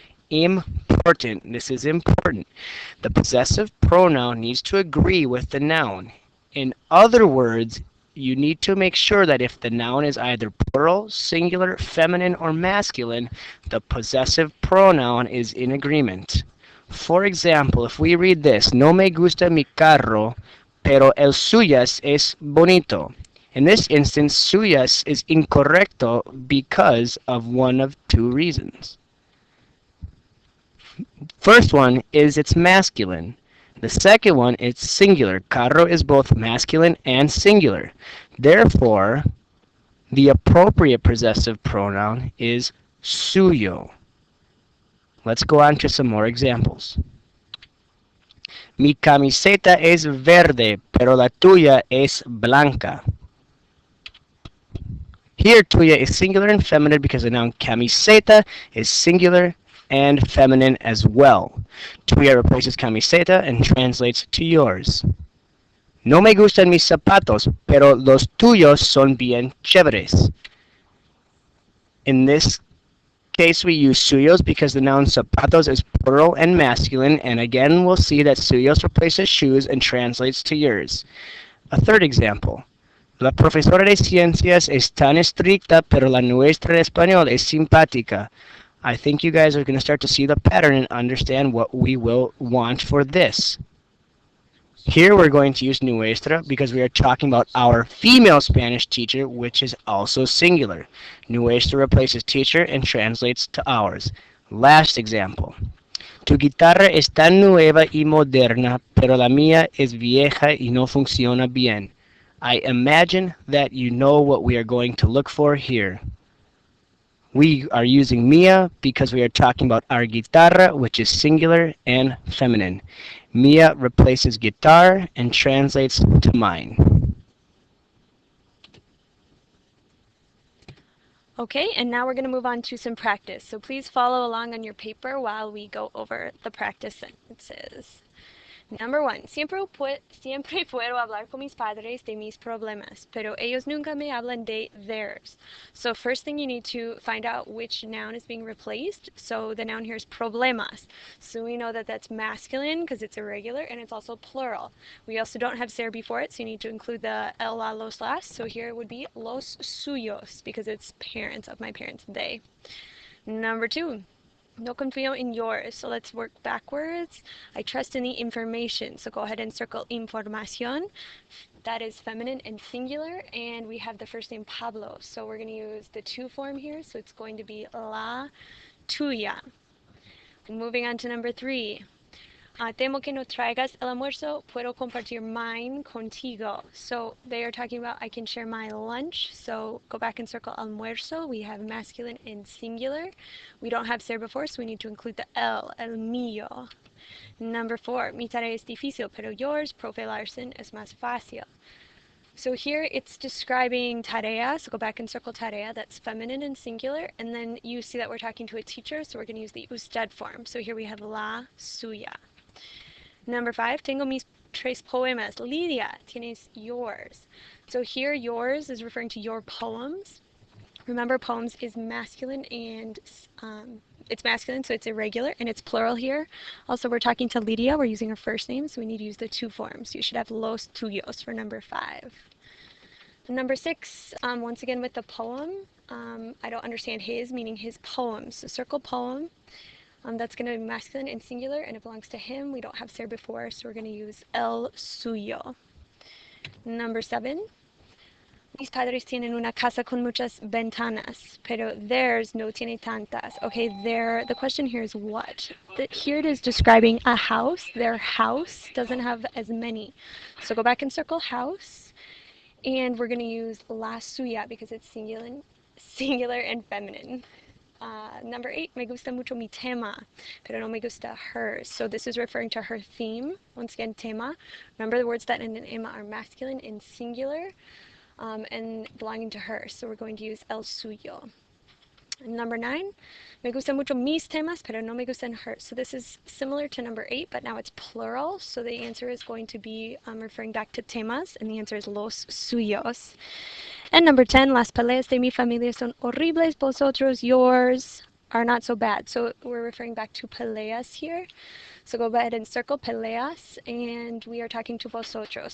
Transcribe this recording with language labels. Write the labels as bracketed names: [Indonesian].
[English] Important. This is important. The possessive pronoun needs to agree with the noun. In other words, you need to make sure that if the noun is either plural, singular, feminine, or masculine, the possessive pronoun is in agreement. For example, if we read this, [Spanish] no me gusta mi carro, pero el suyas es bonito. [English] In this instance, suyas is incorrecto because of one of 2 reasons. First one is it's masculine. The second one is singular. Carro is both masculine and singular. Therefore, the appropriate possessive pronoun is suyo. Let's go on to some more examples. [Spanish] Mi camiseta es verde, pero la tuya es blanca. [English] Here, tuya is singular and feminine because the noun camiseta is singular and feminine as well. Tuya replaces camiseta and translates to yours. [Spanish] No me gustan mis zapatos, pero los tuyos son bien chéveres. [English] In this case, we use suyos because the noun zapatos is plural and masculine, and again, we'll see that suyos replaces shoes and translates to yours. A third example. [Spanish] La profesora de ciencias es tan estricta, pero la nuestra de español es simpática. [English] I think you guys are going to start to see the pattern and understand what we will want for this. Here we're going to use nuestra because we are talking about our female Spanish teacher, which is also singular. Nuestra replaces teacher and translates to ours. Last example. [Spanish] Tu guitarra es tan nueva y moderna, pero la mía es vieja y no funciona bien. [English] I imagine that you know what we are going to look for here. We are using mía because we are talking about our guitarra, which is singular and feminine. Mía replaces guitar and translates to mine. Okay, and now we're going to move on to some practice. So please follow along on your paper while we go over the practice sentences. Number 1. [Spanish] Siempre puedo hablar con mis padres de mis problemas, pero ellos nunca me hablan de [English] theirs. So first thing, you need to find out which noun is being replaced. So the noun here is problemas. So we know that that's masculine because it's irregular, and it's also plural. We also don't have ser before it, so you need to include the el, la, los last. So here it would be los suyos because it's parents of my parents, they. Number 2. [Spanish] No confío en [English] yours. So let's work backwards. I trust in the information. So go ahead and circle información. That is feminine and singular. And we have the first name Pablo. So we're going to use the to form here. So it's going to be la tuya. Moving on to number 3. [Spanish] Temo que no traigas el almuerzo, puedo compartir [English] mine [Spanish] contigo. [English] So they are talking about I can share my lunch. So go back and circle almuerzo. We have masculine and singular. We don't have ser before, so we need to include the el mío. Number 4, [Spanish] mi tarea es difícil, pero [English] yours, [Spanish] Profe Larson, es más fácil. [English] So here it's describing tarea, so go back and circle tarea, that's feminine and singular, and then you see that we're talking to a teacher, so we're going to use the usted form. So here we have la suya. Number 5, [Spanish] tengo mis 3 poemas. Lidia, tienes [English] yours. So here yours is referring to your poems. Remember, poems is masculine and it's masculine, so it's irregular, and it's plural here. Also, we're talking to Lidia. We're using her first name, so we need to use the to forms. You should have los tuyos for number 5. Number 6, once again with the poem. I don't understand his, meaning his poems. So circle poem. That's going to be masculine and singular, and it belongs to him. We don't have ser before, so we're going to use el suyo. Number 7. [Spanish] Mis padres tienen una casa con muchas ventanas, pero [English] theirs [Spanish] no tiene tantas. [English] Okay, the question here is what? Here it is describing a house. Their house doesn't have as many. So go back and circle house, and we're going to use la suya because it's singular and feminine. Number 8, [Spanish] me gusta mucho mi tema, pero no me gusta [English] hers. So this is referring to her theme. Once again, tema. Remember the words that end in ema are masculine and singular and belonging to her. So we're going to use el suyo. Number 9, [Spanish] me gustan mucho mis temas, pero no me gustan [English] hers. So this is similar to number 8, but now it's plural. So the answer is going to be referring back to temas, and the answer is los suyos. And number 10, [Spanish] las peleas de mi familia son horribles, vosotros, [English] yours are not so bad. So we're referring back to peleas here. So go ahead and circle peleas, and we are talking to vosotros.